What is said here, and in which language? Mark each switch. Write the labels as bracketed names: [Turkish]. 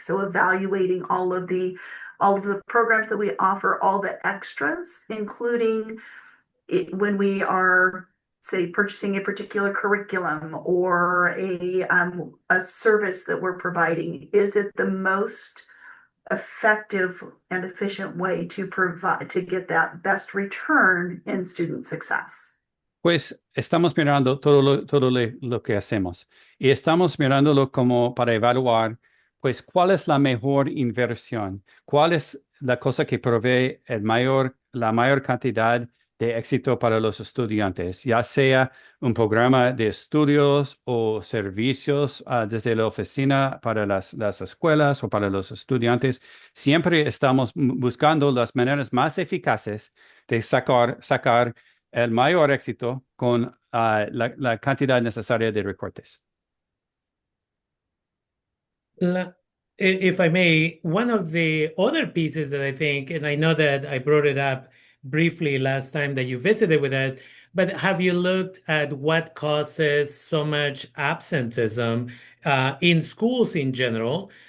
[English] So evaluating all of the programs that we offer, all the extras, including when we are, say, purchasing a particular curriculum or a service that we're providing. Is it the most effective and efficient way to get that best return in student success? [Spanish] Pues estamos mirando todo lo que hacemos y estamos mirándolo como para evaluar, pues, cuál es la mejor inversión, cuál es la cosa que provee la mayor cantidad de éxito para los estudiantes, ya sea un programa de estudios o servicios desde la oficina para las escuelas o para los estudiantes. Siempre estamos buscando las maneras más eficaces de sacar el mayor éxito con la cantidad necesaria de recortes. [English] If I may, one of the other pieces that I think, and I know that I brought it up briefly last time that you visited with us, but have you looked at what causes so much absenteeism in schools in general?